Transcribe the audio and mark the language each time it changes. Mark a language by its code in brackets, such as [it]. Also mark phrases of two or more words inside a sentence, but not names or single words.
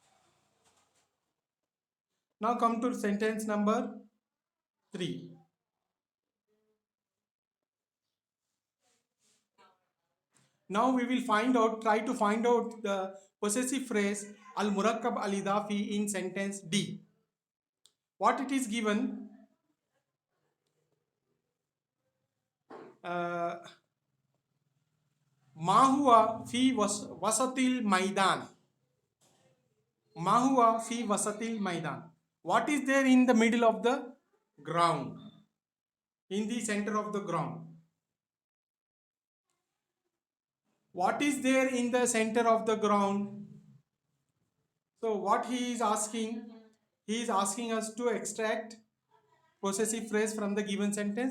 [en] Now come to sentence number 3. Now we will try to find out the possessive phrase [ar] المركب الإضافي [en] in sentence D. What it is given? [ar] ما هو في وسط الميدان. ما هو في وسط الميدان. [en] What is there in the middle of the ground? In the center of the ground. What is there in the center of the ground? So what he is asking us to extract possessive phrase from the given sentence.